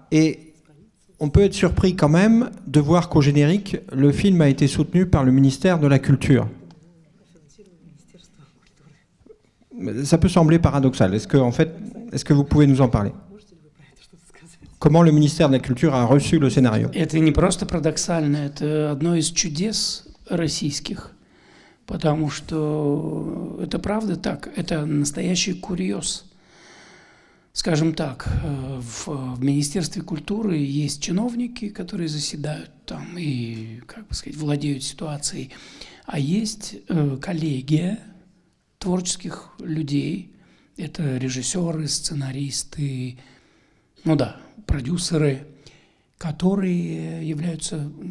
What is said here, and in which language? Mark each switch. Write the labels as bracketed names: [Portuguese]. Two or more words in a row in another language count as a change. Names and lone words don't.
[French] Et on peut être surpris quand même de voir qu'au générique, le film a été soutenu par le ministère de la Culture. Ça peut sembler paradoxal. Est-ce que vous pouvez nous en parler? Comment le ministère de la Culture a reçu le scénario? [Russian] Это не просто парадоксально, это одно из чудес российских, потому что это правда так, это настоящий курьез. Скажем так, в Министерстве культуры есть чиновники, которые заседают там и, как бы сказать, владеют ситуацией, а есть коллегия творческих людей, это режиссеры, сценаристы, продюсеры, которые являются